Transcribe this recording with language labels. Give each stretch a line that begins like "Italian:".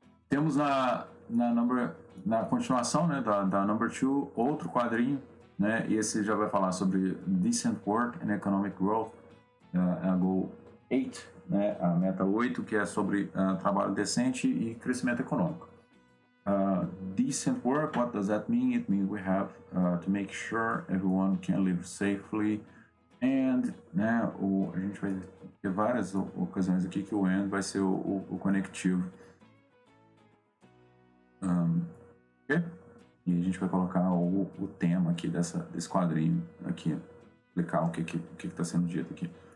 Portuguese: Temos na continuação, né, da number 2, outro quadrinho, né? E esse já vai falar sobre decent work and economic growth, a goal 8, né? A meta 8, que é sobre trabalho decente e crescimento econômico.
English: Decent work, what does that mean? It means we have to make sure everyone can live safely.
Portuguese: And, né, a gente vai ter várias ocasiões aqui que o and vai ser o conectivo. Okay? E a gente vai colocar o tema aqui desse quadrinho aqui, explicar o que está sendo dito aqui.